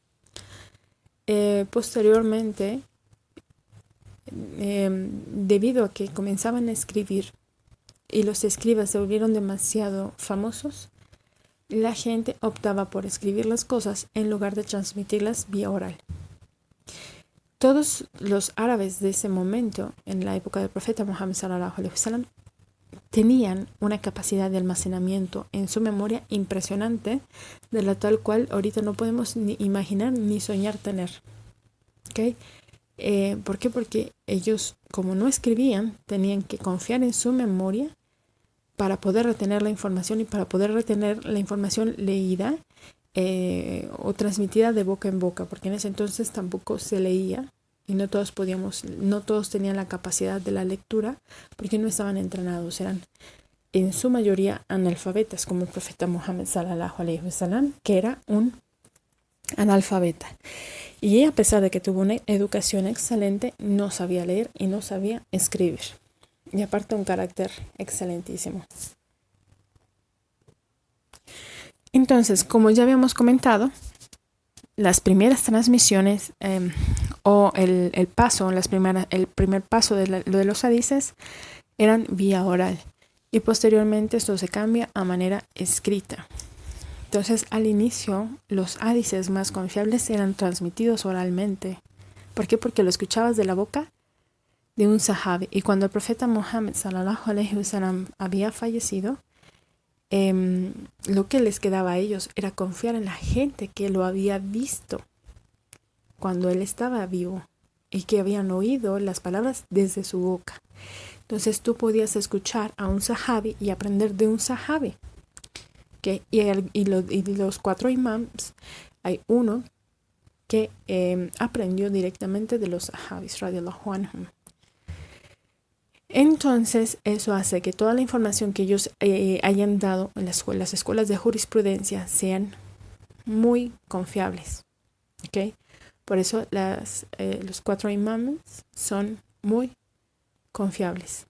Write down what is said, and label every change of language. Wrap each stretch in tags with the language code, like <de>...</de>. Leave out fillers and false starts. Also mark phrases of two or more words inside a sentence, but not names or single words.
<es>Posteriormente, debido a que comenzaban a escribir y los escribas se volvieron demasiado famosos, la gente optaba por escribir las cosas en lugar de transmitirlas vía oral. Todos los árabes de ese momento, en la época del profeta Muhammad</es> <ar>صلى الله عليه وسلم,</ar> <es>tenían una capacidad de almacenamiento en su memoria impresionante, de la tal cual ahorita no podemos ni imaginar ni soñar tener. ¿Okay? ¿Por qué? Porque ellos, como no escribían, tenían que confiar en su memoria para poder retener la información y para poder retener la información leída o transmitida de boca en boca, porque en ese entonces tampoco se leía y no todos tenían la capacidad de la lectura porque no estaban entrenados, eran en su mayoría analfabetas, como el profeta Muhammad</es> <ar>صلى الله عليه وسلم,</ar> <es>que era un analfabeta. Y a pesar de que tuvo una educación excelente, no sabía leer y no sabía escribir. Y aparte un carácter excelentísimo. Entonces, como ya habíamos comentado, las primeras transmisiones o el primer paso de los hadices eran vía oral y posteriormente esto se cambia a manera escrita. Entonces, al inicio, los hadices más confiables eran transmitidos oralmente. ¿Por qué? Porque lo escuchabas de la boca de un sahabi. Y cuando el profeta Muhammad</es> <ar>صلى الله عليه وسلم</ar> <es>había fallecido, lo que les quedaba a ellos era confiar en la gente que lo había visto cuando él estaba vivo y que habían oído las palabras desde su boca. Entonces tú podías escuchar a un sahabi y aprender de un sahabi. ¿okay? Y los 4 imams, hay uno que aprendió directamente de los sahabis,</es> <ar>رضي الله عنهم.</ar> <es>Entonces, eso hace que toda la información que ellos hayan dado en las escuelas de jurisprudencia sean muy confiables. ¿Okay? Por eso los 4 imams son muy confiables.</es>